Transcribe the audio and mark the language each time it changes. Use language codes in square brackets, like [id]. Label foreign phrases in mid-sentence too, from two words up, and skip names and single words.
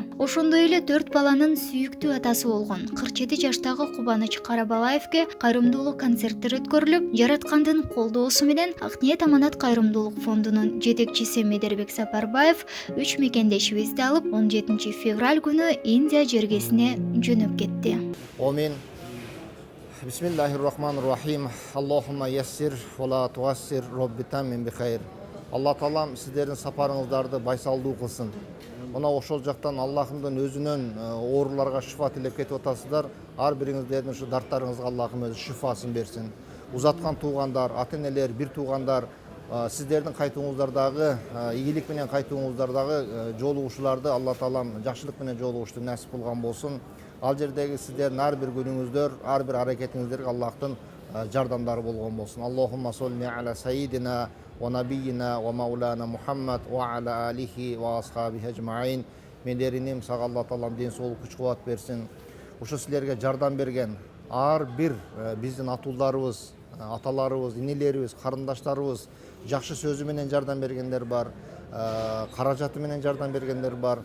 [ky] Ошондой эле 4 баланын сүйүктүү атасы болгон 47 жаштагы Кубаныч Карабалаевге кайрымдуулук концерттер өткөрүлүп, жараткандын колдоосу менен Ак ниет аманат кайрымдуулук фондунун жетекчиси Медербек Сапарбаев мекендешибизди алып 17 февраль күнү Индия жергесине жөнөп кетти. Амин. [ar] بسم الله الرحمن الرحيم. اللهم يسر ولا تعسر رب تمم بالخير. [ky] Алла таалам сиздердин сапарыңыздарды байсалдуу кылсын. Мына ошол жактан Аллахымдын өзүнөн ооруларга шифа тилеп кетип атасыздар. Ар бириңиздердин ушу дарттарыңызга Аллахым өзү шифасын берсин. Узаткан туугандар, ата-энелер, бир туугандар, сиздердин кайтууңуздардагы ийгилик менен кайтууңуздардагы жолугушууларды Алла таалам жакшылык менен жолугушту насип кылган болсун. Ал жердеги сиздердин ар бир күнүңүздөр, ар бир аракетиңиздерге Аллахтын жардамдары болгон болсун. [ar] اللهم صل على سيدنا ونبينا ومولانا محمد وعلى آله وأصحابه أجمعين. [ky] Мендериним сага Алла таалам ден соолук күч кубат берсин. Ушу силерге жардам берген ар бир биздин атуулдарыбыз, аталарыбыз, инелерибиз, карындаштарыбыз жакшы сөзү менен жардам бергендер бар, каражаты менен жардам бергендер бар.